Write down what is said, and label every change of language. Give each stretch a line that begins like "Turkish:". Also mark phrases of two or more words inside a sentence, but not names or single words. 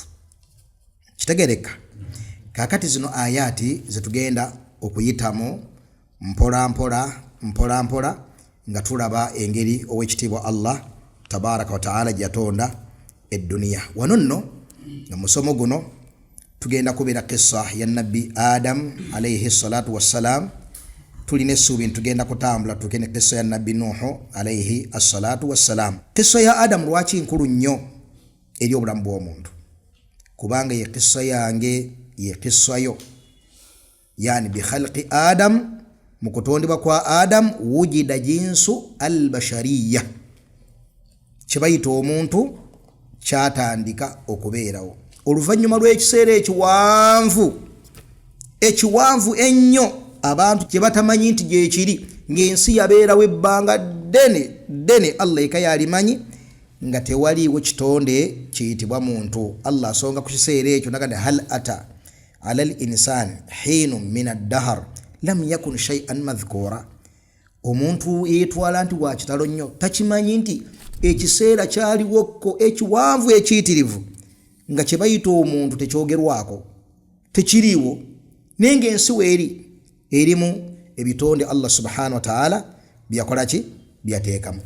Ganda: Kitegereka kakati zino ayati zetugenda okuyitamu mpola mpola nga tulaba engeri ow'ekitiibwa
Arabic: الله تبارك وتعالى
Ganda: gyatonda edduniya. Wano nno nga musomo guno tugenda kubira kissa ya nabbi Adam
Arabic: عليه الصلاة والسلام.
Ganda: Tulina essuubi ntugenda kutambula tukene kissa ya nabbi Nuhu
Arabic: عليه الصلاة والسلام.
Ganda: Kissa ya Adam lwaki nkulu nnyo eri obulamu bw'omuntu? Kubanga ye kissa yange ye kissa yo,
Arabic: يعني بخلق آدم,
Ganda: mu kutondebwa kwa Adam
Arabic: وجد جنس البشرية,
Ganda: kibayita omuntu kyatandika okubeerawo oluvannyuma lw'ekiseera ekiwanvu ennyo abantu kye batamanyi nti gyekiri, ng'ensi yabeerawo ebbanga ddene Allah eka yalimanyi nga tewaliiwo kitonde kiyitibwa muntu. Allah asonga ku kiseera ekyo nagamba
Arabic: هل أتى على الإنسان حين من الدهر لم يكن شيئا مذكورا.
Ganda: Omuntu yeetwala nti wa kitalo nnyo, takimanyi nti ekiseera kyaliwokko ekiwanvu ekiyitirivu nga kye bayita omuntu tekyogerwako, tekiriiwo, naye ng'ensi weeri erimu ebitonde
Arabic: الله سبحانه وتعالى
Ganda: byakola ki, byateekamu.